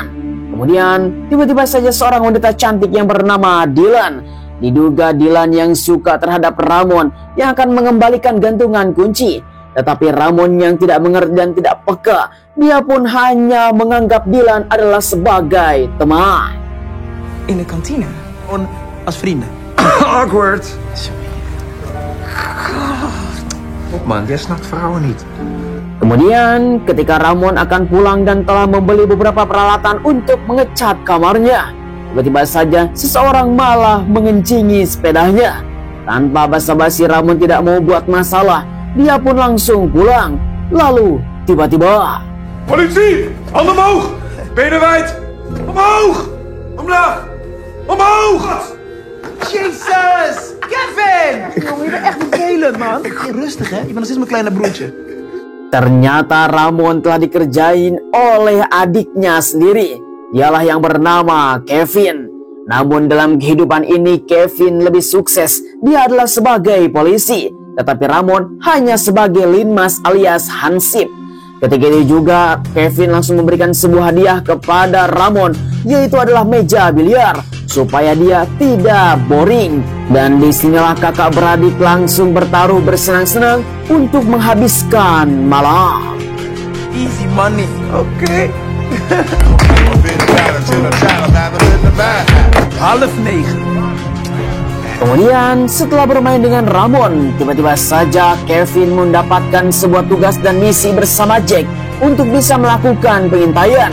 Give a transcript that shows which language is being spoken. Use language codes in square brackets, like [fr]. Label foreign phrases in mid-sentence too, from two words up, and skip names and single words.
[id] Kemudian tiba-tiba saja seorang wanita cantik yang bernama Dylan. Diduga Dylan yang suka terhadap Ramon yang akan mengembalikan gantungan kunci. Tetapi Ramon yang tidak mengerti dan tidak peka, dia pun hanya menganggap Dylan adalah sebagai teman. [nl] In de kantine. Gewoon als vrienden. Awkward. Op man, jij snapt vrouwen niet. [id] Kemudian ketika Ramon akan pulang dan telah membeli beberapa peralatan untuk mengecat kamarnya, tiba-tiba saja seseorang malah mengencingi sepedanya. Tanpa basa-basi, Ramon tidak mau buat masalah. Dia pun langsung pulang. Lalu tiba-tiba, [nl] Politie! Handen omhoog! Benen wijd! Omhoog! Omlaag! Omhoog! Jezus! Kevin! Jongen, je bent echt vervelend, man. Hey, rustig, hè? Je bent nog steeds mijn kleine broertje. [id] ternyata Ramon telah dikerjain oleh adiknya sendiri. Dialah yang bernama Kevin. Namun dalam kehidupan ini Kevin lebih sukses. Dia adalah sebagai polisi, tetapi Ramon hanya sebagai linmas alias hansip. Ketika itu juga Kevin langsung memberikan sebuah hadiah kepada Ramon, yaitu adalah meja biliar, supaya dia tidak boring. Dan disinilah kakak beradik langsung bertaruh bersenang-senang untuk menghabiskan malam. [en] Easy money, [id] oke. 8:30. Kemudian setelah bermain dengan Ramon, tiba-tiba saja Kevin mendapatkan sebuah tugas dan misi bersama Jack untuk bisa melakukan pengintaian.